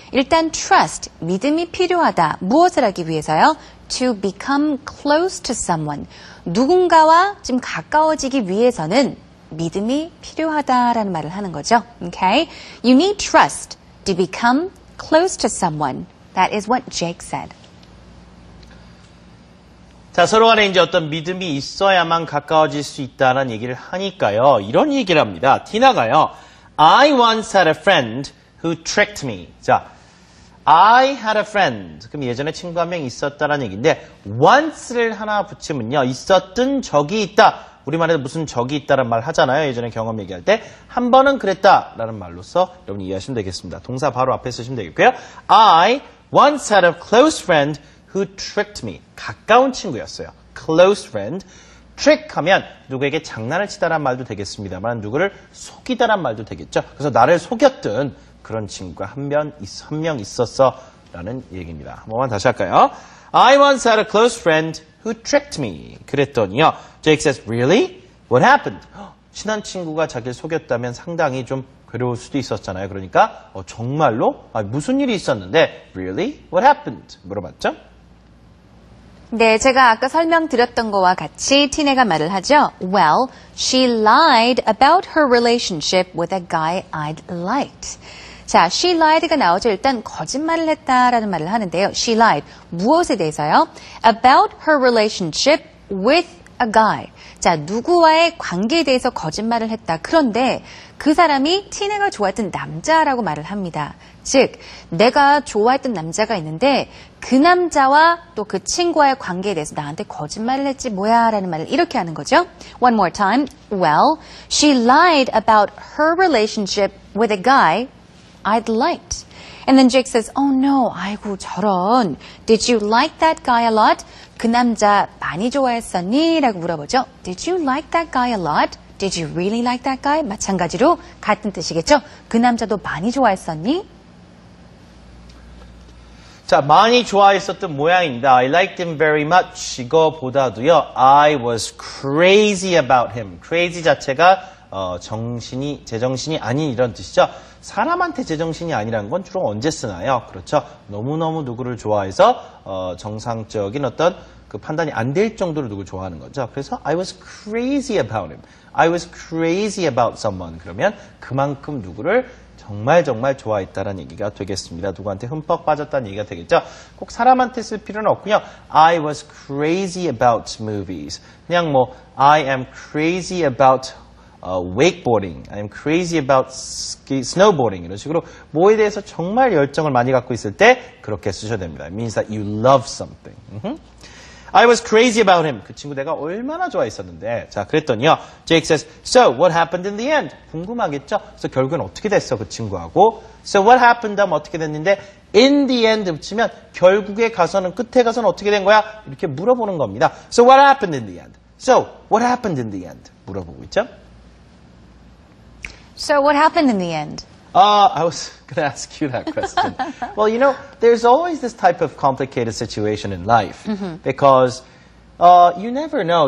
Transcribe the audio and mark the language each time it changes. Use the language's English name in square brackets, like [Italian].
[Korean] 일단 trust, 믿음이 필요하다. 무엇을 하기 위해서요? [English] To become close to someone. [Korean] 누군가와 좀 가까워지기 위해서는 믿음이 필요하다라는 말을 하는 거죠. [English] Okay? You need trust to become close to someone. That is what Jake said. [Korean] 자, 서로 간에 이제 어떤 믿음이 있어야만 가까워질 수 있다는 얘기를 하니까요. 이런 얘기를 합니다. 티나가요. [English] I once had a friend who tricked me. [Korean] 자, [English] I had a friend. [Korean] 그럼 예전에 친구 한 명 있었다라는 얘기인데 once를 하나 붙이면요. 있었던 적이 있다. 우리말에도 무슨 적이 있다는 말 하잖아요. 예전에 경험 얘기할 때. 한 번은 그랬다라는 말로서 여러분이 이해하시면 되겠습니다. 동사 바로 앞에 쓰시면 되겠고요. [English] I once had a close friend who tricked me. [Korean] 가까운 친구였어요. [English] close friend. [Korean] trick 하면 누구에게 장난을 치다란 말도 되겠습니다만 누구를 속이다란 말도 되겠죠. 그래서 나를 속였던 그런 친구가 한 명 있었어 라는 얘기입니다. 한 번만 다시 할까요? [English] I once had a close friend who tricked me. [Korean] 그랬더니요. [English] Jake says, really? What happened? [Korean] 친한 친구가 자기를 속였다면 상당히 좀 괴로울 수도 있었잖아요. 그러니까 정말로? 무슨 일이 있었는데 [English] Really? What happened? [Korean] 물어봤죠? 네, 제가 아까 설명드렸던 거와 같이 티네가 말을 하죠. [English] Well, she lied about her relationship with a guy I'd liked. [Korean] 자, she lied가 나오죠. 일단 거짓말을 했다라는 말을 하는데요. [English] She lied. [Korean] 무엇에 대해서요? [English] About her relationship with a guy. [Korean] 자, 누구와의 관계에 대해서 거짓말을 했다. 그런데 그 사람이 티네가 좋아했던 남자라고 말을 합니다. 즉, 내가 좋아했던 남자가 있는데 그 남자와 또 그 친구와의 관계에 대해서 나한테 거짓말을 했지 뭐야 라는 말을 이렇게 하는 거죠. [English] One more time. Well, she lied about her relationship with a guy I'd liked. And then Jake says, oh no, [Korean] 아이고 저런. [English] Did you like that guy a lot? [Korean] 그 남자 많이 좋아했었니? 라고 물어보죠. [English] Did you like that guy a lot? Did you really like that guy? [Korean] 마찬가지로 같은 뜻이겠죠. 그 남자도 많이 좋아했었니? 자, 많이 좋아했었던 모양입니다. [English] I liked him very much. [Korean] 이거보다도요. [English] I was crazy about him. [Korean] crazy 자체가 제정신이 아닌 이런 뜻이죠. 사람한테 제정신이 아니라는 건 주로 언제 쓰나요? 그렇죠. 너무너무 누구를 좋아해서 정상적인 어떤 그 판단이 안 될 정도로 누구를 좋아하는 거죠. 그래서 [English] I was crazy about him. I was crazy about someone. [Korean] 그러면 그만큼 누구를 정말 좋아했다는 얘기가 되겠습니다. 누구한테 흠뻑 빠졌다는 얘기가 되겠죠. 꼭 사람한테 쓸 필요는 없고요. [English] I was crazy about movies. [Korean] 그냥 [English] I am crazy about wakeboarding. I am crazy about snowboarding. [Korean] 이런 식으로 뭐에 대해서 정말 열정을 많이 갖고 있을 때 그렇게 쓰셔야 됩니다. [English] It means that you love something. I was crazy about him. [Korean] 그 친구 내가 얼마나 좋아했었는데. 자, 그랬더니요. [English] Jake says, so what happened in the end? [Korean] 궁금하겠죠? 그래서 결국엔 어떻게 됐어, 그 친구하고. [English] So what happened [Korean] 하면 어떻게 됐는데 [English] in the end [Korean] 붙이면 결국에 가서는 끝에 가서는 어떻게 된 거야? 이렇게 물어보는 겁니다. [English] So what happened in the end? So what happened in the end? [Korean] 물어보고 있죠? [English] So what happened in the end? I was going to ask you that question. Well, there's always this type of complicated situation in life because you never know.